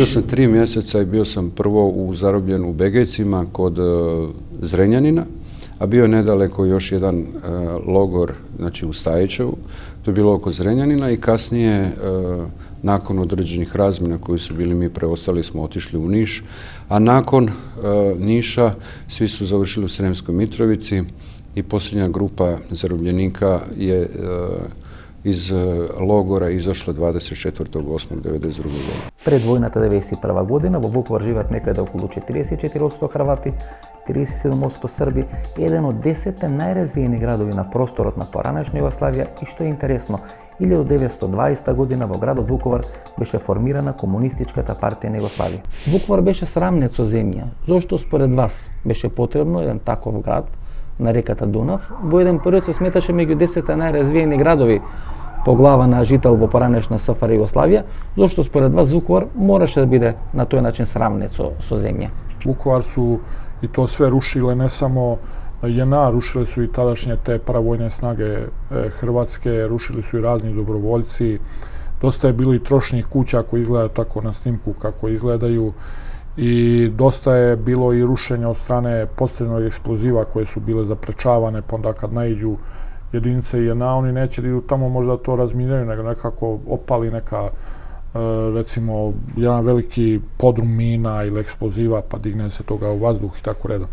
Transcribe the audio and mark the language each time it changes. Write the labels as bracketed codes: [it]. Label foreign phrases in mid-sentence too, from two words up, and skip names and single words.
[hr] Bio sam 3 mjeseca i bio sam prvo zarobljen u Begejcima kod Zrenjanina, a bio je nedaleko još jedan logor, znači u Stajićevu, to je bilo oko Zrenjanina i kasnije, nakon određenih razmjena koji su bili, mi preostali smo otišli u Niš, a nakon Niša svi su završili u Sremskoj Mitrovici i posljednja grupa zarobljenika je iz logora izašla 24.8.1992. godine. [mk] Пред војната 1991 година во Vukovar живеат некаде околу 44% Хрвати, 37% Срби, еден од 10 најразвиени градови на просторот на поранешна Југославија и што е интересно, 1920 година во градот Vukovar беше формирана Комунистичката партија на Југославија. Vukovar беше срамнет со земја. Зошто според вас беше потребно еден таков град на реката Дунав? Во еден период се сметаше меѓу 10 најразвиени градови по глава на жител во поранешна СФР Југославија, зашто според вас Вуковар мораше да биде на тој начин сравнет со земја? [sr] Vukovar su i to sve rušile, ne samo JNA, rušile su i tadašnje te paravojne snage Hrvatske, rušili su i razni dobrovoljci. Dosta je bilo i trošnih kuća koji izgledaju tako na snimku kako izgledaju i dosta je bilo i rušenja od strane postrojnog eksploziva koje su bile zaprečavane, pa onda kad naiđu jedinice JNA, oni neće da idu tamo možda to razminiraju, nego nekako opali neka recimo jedan veliki podrum mina ili eksploziva pa digne se toga u vazduh i tako redom.